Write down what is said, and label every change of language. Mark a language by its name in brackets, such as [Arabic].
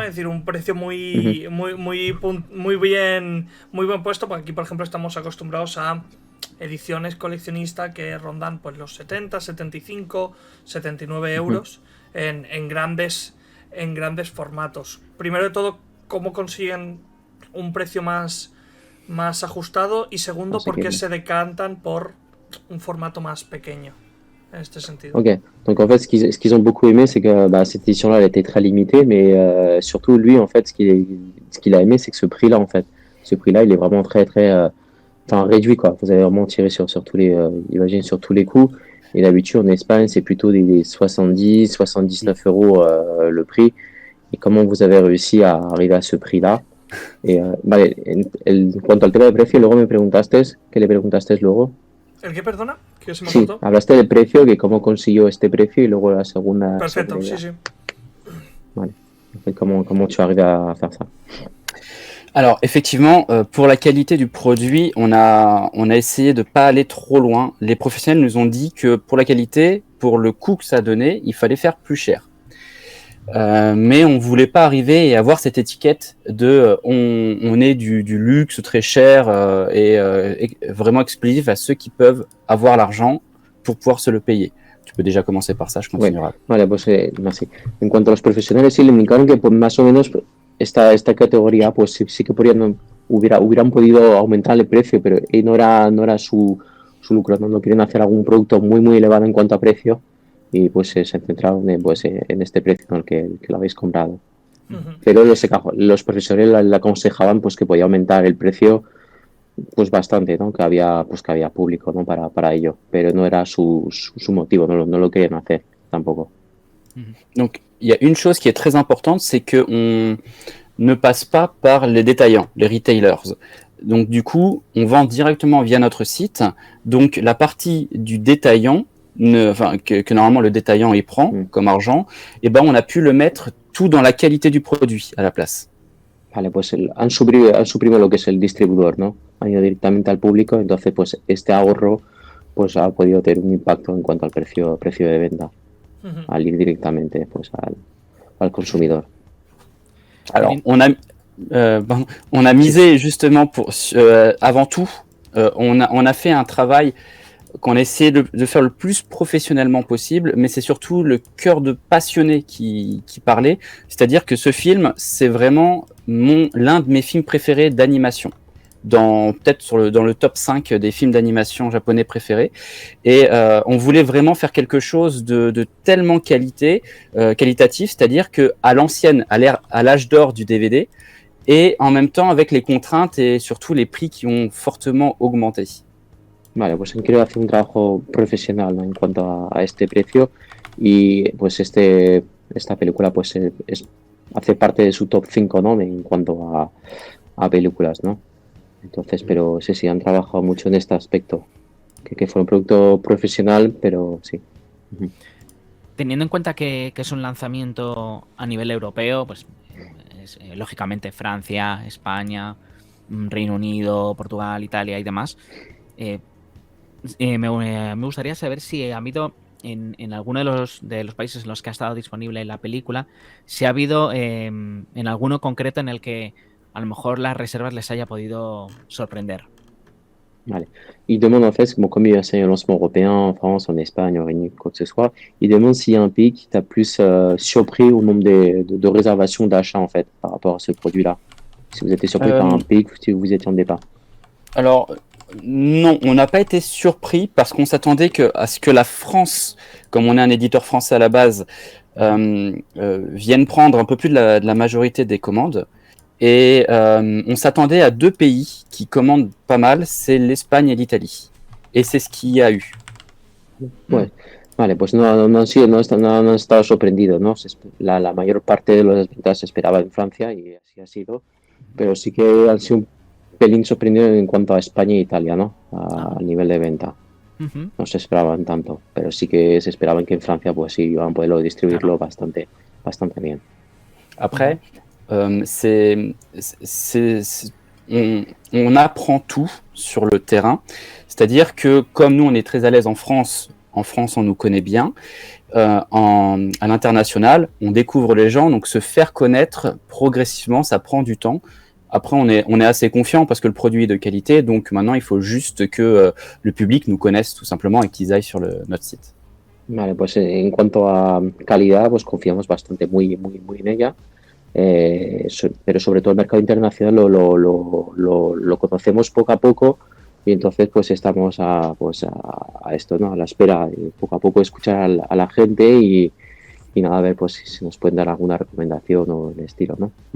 [Spanish] Es decir, un precio muy bien puesto, porque aquí, por ejemplo, estamos acostumbrados a ediciones coleccionistas que rondan pues los 70, 75, 79 euros en grandes formatos. Primero de todo, ¿cómo consiguen un precio más ajustado? Y segundo, ¿por qué se decantan por un formato más pequeño en este sentido? [French] Ok, donc en fait, ce qu'ils ont beaucoup aimé, c'est que cette édition-là, elle était très limitée, mais surtout lui, en fait, ce qu'il a aimé, c'est que ce prix-là, en fait, ce prix-là, il est vraiment très, très réduit, quoi. Vous avez vraiment tiré sur tous les, imagine, sur tous les coups. Et d'habitude, en Espagne, c'est plutôt des 70, 79 euros le prix. Et comment vous avez réussi à arriver à ce prix-là? [Spanish] Vale, en cuanto al tema de precio, luego me preguntaste, ¿qué le preguntaste luego? ¿El qué, perdona? ¿Que se me Sí, cortó? hablaste del precio, que cómo consiguió este precio, y luego la segunda... Perfecto, sí. [French] Vale, comment tu arrives à faire ça? Alors effectivement, pour la qualité du produit, on a essayé de pas aller trop loin. Les professionnels nous ont dit que pour la qualité, pour le coût que ça donnait, il fallait faire plus cher. Mais on voulait pas arriver et avoir cette étiquette de on est du luxe très cher et vraiment exclusif à ceux qui peuvent avoir l'argent pour pouvoir se le payer. Tu peux déjà commencer par ça, je continuerai. [Spanish] Vale, pues así. En cuanto a los profesionales, sí le indicaron que pues, más o menos esta categoría, pues sí que hubieran podido aumentar el precio, pero no era su lucro, ¿no? No quieren hacer algún producto muy elevado en cuanto a precio, y pues se centraron en este precio en el que lo habéis comprado. Ujú. Pero los profesores le aconsejaban pues que podía aumentar el precio pues bastante, ¿no? Que había público, ¿no? Para ello, pero no era su motivo, no lo querían hacer tampoco. [French] Donc, il y a une chose qui est très importante, c'est qu'on ne passe pas par les détaillants, les retailers. Donc, du coup, on vend directement via notre site. Donc, la partie du détaillant, que normalement le détaillant y prend comme argent, eh ben, on a pu le mettre tout dans la qualité du produit à la place. [Spanish] Vale, pues han suprimido lo que es el distribuidor, ¿no? Han ido directamente al público, entonces pues este ahorro pues ha podido tener un impacto en cuanto al precio de venta, Ujú. al ir directamente pues al consumidor. [French] Alors, on a misé justement avant tout, on a fait un travail qu'on essaie de faire le plus professionnellement possible, mais c'est surtout le cœur de passionné qui parlait. C'est-à-dire que ce film, c'est vraiment l'un de mes films préférés d'animation. Peut-être dans le top 5 des films d'animation japonais préférés. Et on voulait vraiment faire quelque chose de tellement qualitatif, c'est-à-dire qu'à l'ancienne, à l'âge d'or du DVD, et en même temps avec les contraintes et surtout les prix qui ont fortement augmenté. [Spanish] Vale, pues han querido hacer un trabajo profesional, ¿no? En cuanto a este precio y pues esta película pues hace parte de su top 5, ¿no? En cuanto a películas, ¿no? Entonces, pero sí, han trabajado mucho en este aspecto, que fue un producto profesional, pero sí. Teniendo en cuenta que es un lanzamiento a nivel europeo, pues lógicamente Francia, España, Reino Unido, Portugal, Italia y demás, me gustaría saber si ha habido en alguno de los países en los que ha estado disponible la película, si ha habido en alguno concreto en el que a lo mejor las reservas les haya podido sorprender. Vale. [French] Ils demandent en fait, bon, comme il y a un lancement européen en France, en Espagne, en Réunion, quoi que ce soit, ils demandent s'il y a un pays qui t'a plus surpris au nombre de réservations d'achat en fait par rapport à ce produit-là. Si vous êtes surpris par un pays que vous étiez en départ. Alors, non, on n'a pas été surpris parce qu'on s'attendait à ce que la France, comme on est un éditeur français à la base, vienne prendre un peu plus de la majorité des commandes. Et on s'attendait à 2 pays qui commandent pas mal, c'est l'Espagne et l'Italie. Et c'est ce qu'il y a eu. Ouais. [Spanish] Vale, pues no han estado sorprendidos, ¿no? La mayor parte de las ventas se esperaba en Francia y así ha sido, pero sí que han sido un pelín sorprendidos en cuanto a España e Italia, ¿no? A nivel de venta. Uh-huh. No se esperaban tanto, pero sí que se esperaban que en Francia pues sí iban a poderlo distribuirlo bastante bien. [French] Après, on apprend tout sur le terrain. C'est-à-dire que comme nous, on est très à l'aise en France, on nous connaît bien. À l'international, on découvre les gens, donc se faire connaître progressivement, ça prend du temps. Après, on est assez confiant parce que le produit est de qualité, donc maintenant, il faut juste que le public nous connaisse tout simplement et qu'ils aillent sur notre site. [Spanish] Vale, pues en cuanto a calidad, pues confiamos bastante muy en ella. Pero sobre todo el mercado internacional lo conocemos poco a poco y entonces pues estamos a esto, ¿no? A la espera de poco a poco escuchar a la gente y nada, a ver pues si nos pueden dar alguna recomendación o el estilo, ¿no?